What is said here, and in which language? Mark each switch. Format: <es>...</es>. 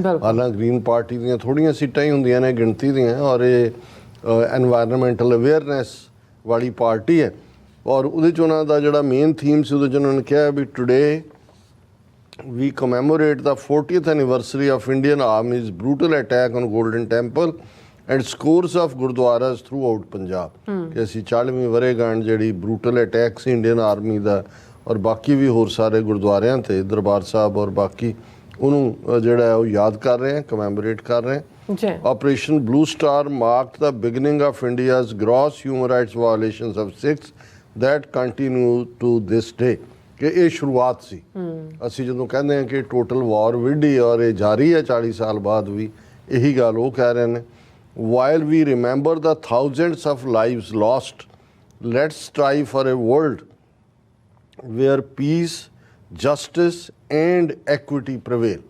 <pa>ਹਾਲਾਂਕਿ green party ਦੀਆਂ ਥੋੜੀਆਂ ਸੀਟਾਂ ਹੀ ਹੁੰਦੀਆਂ ਨੇ ਗਿਣਤੀ ਦੀਆਂ, ਔਰ ਇਹ ਐਨਵਾਇਰਨਮੈਂਟਲ ਅਵੇਅਰਨੈਸ ਵਾਲੀ ਪਾਰਟੀ ਹੈ, ਔਰ ਉਹਦੇ 'ਚ ਉਹਨਾਂ ਦਾ ਜਿਹੜਾ ਮੇਨ ਥੀਮ ਸੀ, ਉਹਦੇ 'ਚ ਉਹਨਾਂ ਨੇ ਕਿਹਾ</pa> <en>ਵੀ today we commemorate the 40th anniversary of Indian Army's brutal attack on Golden Temple and scores of gurdwaras throughout Punjab।</en> <pa>ਕਿ ਅਸੀਂ 40ਵੀਂ ਵਰ੍ਹੇਗੰਢ ਜਿਹੜੀ ਬਰੂਟਲ ਅਟੈਕ ਸੀ ਇੰਡੀਅਨ ਆਰਮੀ ਦਾ, ਔਰ ਬਾਕੀ ਵੀ ਹੋਰ ਸਾਰੇ ਗੁਰਦੁਆਰਿਆਂ ਤੇ, ਦਰਬਾਰ ਸਾਹਿਬ ਔਰ ਬਾਕੀ, ਉਹਨੂੰ ਜਿਹੜਾ ਉਹ ਯਾਦ ਕਰ ਰਹੇ ਹਾਂ, ਕਮੈਮੋਰੇਟ ਕਰ ਰਹੇ ਹਾਂ।</pa> <en>Operation Blue Star marked the beginning of India's gross human rights violations of Sikhs that continue to this day।</en> <pa>ਕਿ ਇਹ ਸ਼ੁਰੂਆਤ ਸੀ। ਅਸੀਂ ਜਦੋਂ ਕਹਿੰਦੇ ਹਾਂ ਕਿ ਟੋਟਲ ਵਾਰ ਵਿੱਢੀ ਔਰ ਇਹ ਜਾਰੀ ਹੈ 40 ਸਾਲ ਬਾਅਦ ਵੀ, ਇਹੀ ਗੱਲ ਉਹ ਕਹਿ ਰਹੇ ਨੇ।</pa> <en>While we remember the thousands of lives lost, let's strive for a world where peace, justice and equity prevail.</en>